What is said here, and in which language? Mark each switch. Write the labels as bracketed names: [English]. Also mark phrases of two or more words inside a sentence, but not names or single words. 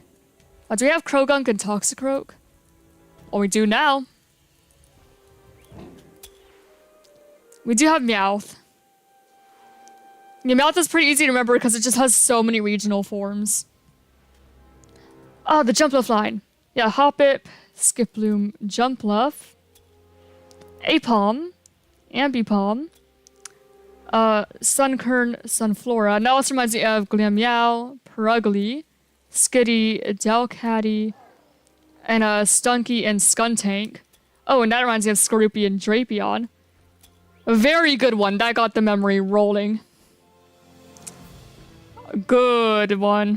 [English] Do we have Krogunk and Toxicroak? Well, we do now. We do have Meowth. Yeah, Meowth is pretty easy to remember because it just has so many regional forms. Oh, the Jumpluff line. Yeah, Hoppip, Skiploom, Jumpluff, Apom, Ambipom, Sunkern, Sunflora. Now this reminds me of Glameow, Purugly, Skitty, Delcatty, and Stunky and Skuntank. Oh, and that reminds me of Skorupi and Drapion. A very good one. That got the memory rolling. Good one.